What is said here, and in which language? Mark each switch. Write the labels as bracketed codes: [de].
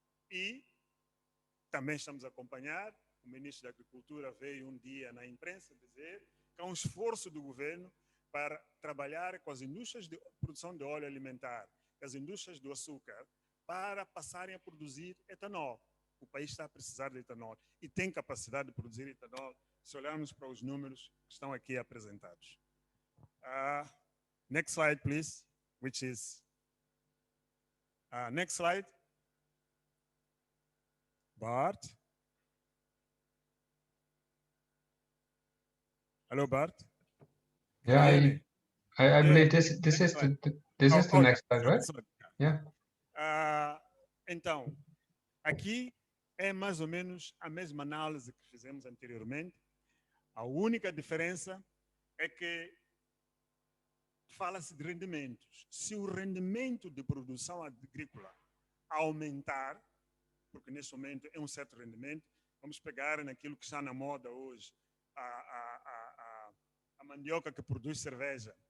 [pt] E também estamos a acompanhar, o ministro da Agricultura veio um dia na imprensa dizer que há um esforço do governo para trabalhar com as indústrias de produção de óleo alimentar, as indústrias do açúcar, para passarem a produzir etanol. O país está a precisar de etanol e tem capacidade de produzir etanol, se olharmos para os números que estão aqui apresentados. [en] Next slide, please, which is... next slide. Bart. Hello, Bart. Yeah, I believe this is the next slide, right? Yeah. [pt] Então, aqui é mais ou menos a mesma análise que fizemos anteriormente. A única diferença é que fala-se de rendimentos. Se o rendimento de produção agrícola aumentar, porque nesse momento é um certo rendimento, vamos pegar naquilo que está na moda hoje, a mandioca que produz cerveja.